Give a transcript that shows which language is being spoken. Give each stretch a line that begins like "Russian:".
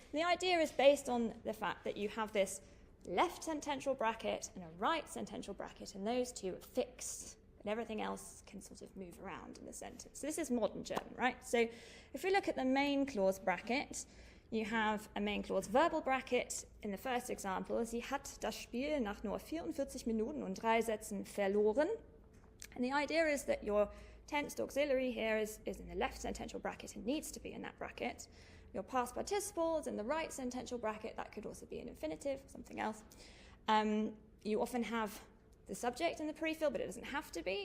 English: And the idea is based on the fact that you have this left sentential bracket and a right sentential bracket, and those two are fixed, and everything else can sort of move around in the sentence. So this is modern German, right? So if we look at the main clause bracket, you have a main clause verbal bracket. In the first example,
German: sie hat das Spiel nach nur 44 Minuten und 3 Sätzen verloren.
English: And the idea is that your tensed auxiliary here is in the left sentential bracket and needs to be in that bracket. Your past participle is in the right sentential bracket. That could also be an infinitive, something else. You often have the subject in the prefill, but it doesn't have to be.